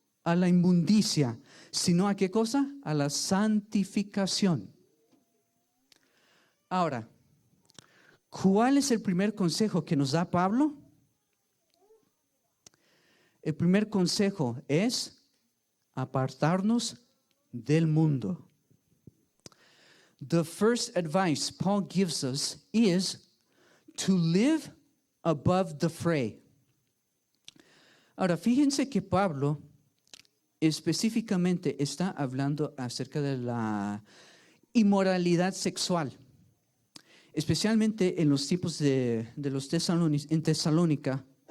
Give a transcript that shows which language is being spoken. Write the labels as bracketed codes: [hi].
[es] A la inmundicia, sino ¿a qué cosa? A la santificación. Ahora, ¿cuál es el primer consejo que nos da Pablo? El primer consejo es apartarnos del mundo. [en] The first advice Paul gives us is to live above the fray. [es] Ahora, fíjense que Pablo específicamente está hablando acerca de la inmoralidad sexual, especialmente en los tiempos de los en Tesalónica.